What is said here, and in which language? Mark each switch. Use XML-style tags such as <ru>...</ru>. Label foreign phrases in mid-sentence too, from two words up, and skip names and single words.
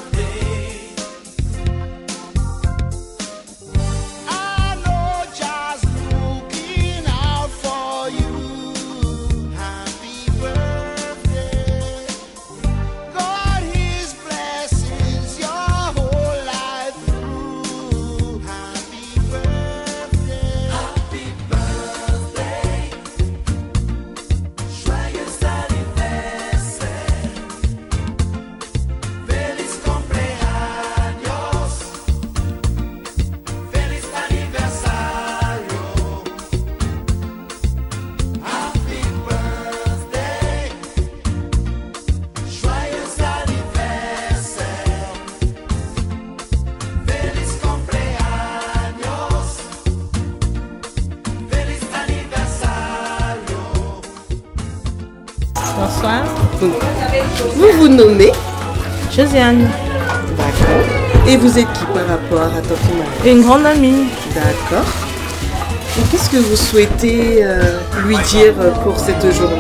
<en>I know just looking out for you. Happy birthday. God, His blessings your whole life through. Happy birthday. Happy birthday.</en> <fr>Joyeux anniversaire.</fr> <es>Feliz cumpleaños. Feliz aniversario.</es> <en>Happy birthday.</en> <fr>Joyeux anniversaire.</fr> <es>Feliz cumpleaños. Feliz aniversario.</es> <fr>Bonsoir. Vous vous nommez? Josiane, D'accord. Et vous êtes qui par rapport à Tante Marie? une grande amie. D'accord. Et qu'est-ce que vous souhaitez lui dire pour cette journée?</fr>